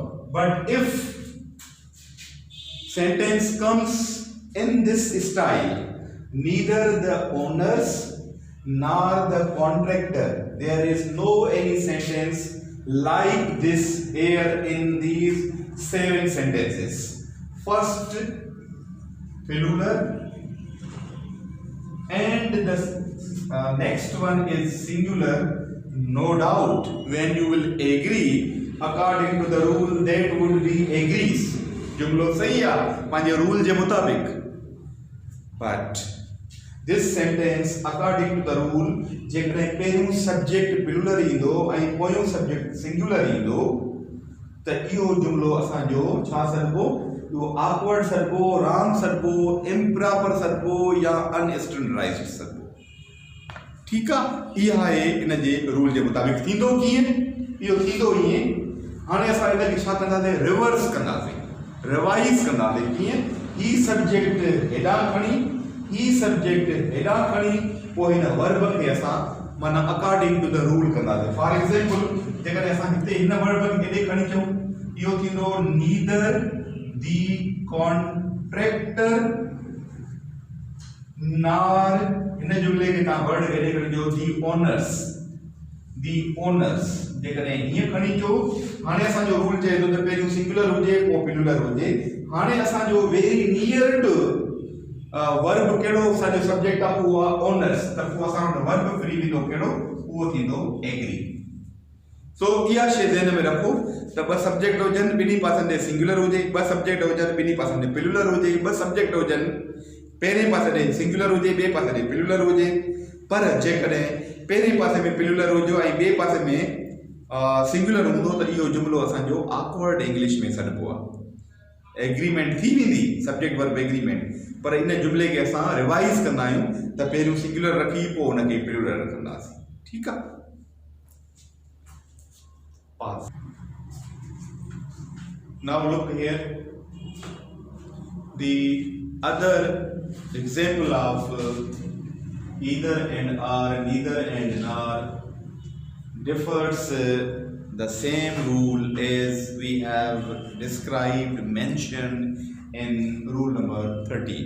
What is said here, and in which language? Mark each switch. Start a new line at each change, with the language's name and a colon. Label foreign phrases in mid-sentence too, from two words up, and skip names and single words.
English: But if sentence comes in this style, neither the owners nor the contractor, there is no any sentence like this here in these 7 sentences. First plural and the next one is singular. No doubt when you will agree according to the rule, that would be agrees.
Sindhi: जुमलो सही है पंहिंजे रूल जे मुताबिक,
English: but this sentence according to the rule,
Sindhi: जेकॾहिं पहिरियों
English: subject plural
Sindhi: ईंदो ऐं पोयों
English: subject singular
Sindhi: ईंदो त इहो जुमलो असांजो छा सरबो, इहो ऑकवर्ड सरबो, रॉन्ग सरबो, इम्प्रॉपर सरबो या अनस्टैंडर्डाइज्ड सरबो। ठीक आहे, इहा आहे इन जे रूल जे मुताबिक़। थींदो कीअं, इहो थींदो ईअं, हाणे असां इनखे छा कंदासीं, रिवर्स कंदासीं, रिवाइज कंदासीं। कीअं, ही सब्जेक्ट हेॾां खणी, ही सब्जेक्ट हेॾां खणी, पोइ हिन वर्ब खे असां माना
English: according to the rule
Sindhi: कंदासीं।
English: for example
Sindhi: जेकॾहिं असां हिते हिन वर्ब खे हेॾे खणी अचूं, इहो थींदो
English: neither the contractor nor,
Sindhi: हिन जुमले खे तव्हां वर्ड हेॾे खणिजो
English: the owners, the owners.
Sindhi: जेकॾहिं हीअं खणी अचो, हाणे असांजो रूल चए थो त पहिरियों सिंगुलर हुजे पोइ प्लूरल हुजे। हाणे असांजो
English: very near to verb
Sindhi: कहिड़ो, असांजो सब्जेक्ट आहे उहो आहे ओनर्स, त पोइ असां वटि वर्ब फ्री वेंदो कहिड़ो, उहो थींदो एग्री। सो इहा शइ ध्यान में रखो त ॿ सब्जेक्ट हुजनि, ॿिन्ही पासनि ते सिंगुलर हुजे, ॿ सब्जेक्ट हुजनि ॿिन्ही पासनि ते प्लूरल हुजे, ॿ सब्जेक्ट हुजनि पहिरें पासे ते सिंगुलर हुजे, ॿिए पासे ते प्लूरल हुजे। पर जेकॾहिं पहिरें पासे में प्लूरल हुजे ऐं ॿिए पासे में सिंगुलर हूंदो त इहो जुमलो असांजो
English: awkward English
Sindhi: में सॾिबो आहे। एग्रीमेंट थी वेंदी
English: subject verb agreement,
Sindhi: पर इन जुमले खे असां रिवाइज कंदा आहियूं त पहिरियों सिंगुलर रखी पोइ हुनखे प्लूरल रखंदासीं। ठीकु आहे। Pause.
English: Now look here. The other example of either and are, neither and nor differs the same rule as we have described, mentioned in rule number 13.